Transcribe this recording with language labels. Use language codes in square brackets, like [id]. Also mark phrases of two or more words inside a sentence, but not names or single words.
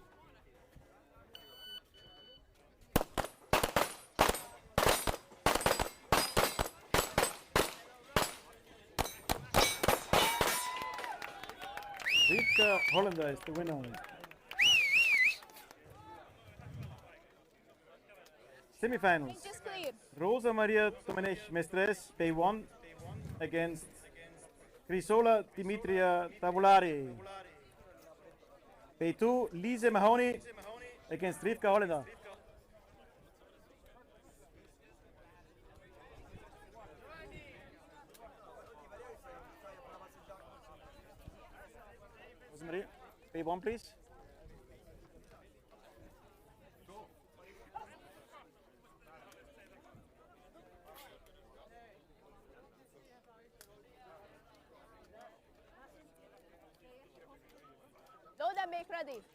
[en] Rivka Hollander is the winner. Semifinals. Just clear. Rosa Maria Domenech Mestres, Bay1 against Chrysola Dimitria Tavulari. Bay2, Lise Mahoney against Rivka Hollander. Rosa Maria, Bay1 please. Load and make ready.